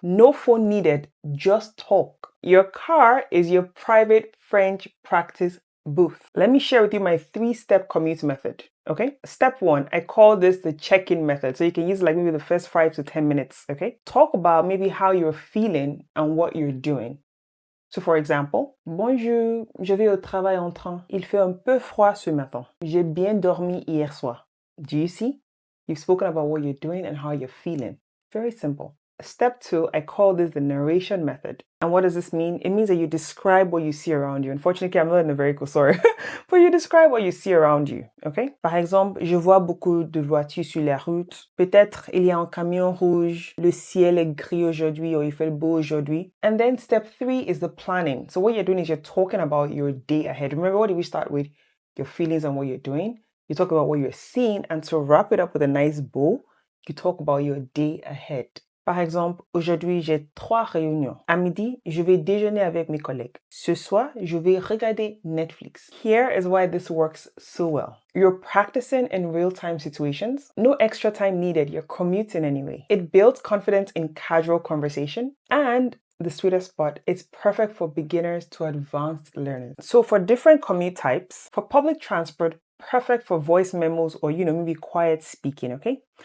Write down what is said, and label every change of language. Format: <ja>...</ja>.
<en>No phone needed, just talk. Your car is your private French practice booth. Let me share with you my 3-step commute method. Okay? Step 1, I call this the check-in method. So you can use like maybe the first 5 to 10 minutes. Okay? Talk about maybe how you're feeling and what you're doing. So for example,</en> <fr>bonjour, je vais au travail en train. Il fait un peu froid ce matin. J'ai bien dormi hier soir.</fr> <en>Do you see? You've spoken about what you're doing and how you're feeling. Very simple. Step 2, I call this the narration method. And what does this mean? It means that you describe what you see around you. Unfortunately, I'm not in a very cool story, but you describe what you see around you, okay?</en> <fr>Par exemple, je vois beaucoup de voitures sur la route. Peut-être il y a un camion rouge. Le ciel est gris aujourd'hui or il fait beau aujourd'hui.</fr> <en>And then step 3 is the planning. So what you're doing is you're talking about your day ahead. Remember, what did we start with? Your feelings and what you're doing. You talk about what you're seeing, and to wrap it up with a nice bow, you talk about your day ahead.</en> <fr>Par exemple, aujourd'hui, j'ai 3 réunions. À midi, je vais déjeuner avec mes collègues. Ce soir, je vais regarder Netflix.</fr> <en>Here is why this works so well. You're practicing in real-time situations. No extra time needed. You're commuting anyway. It builds confidence in casual conversation, and the sweetest spot. It's perfect for beginners to advanced learners. So for different commute types, for public transport, perfect for voice memos or, maybe quiet speaking, okay?</en>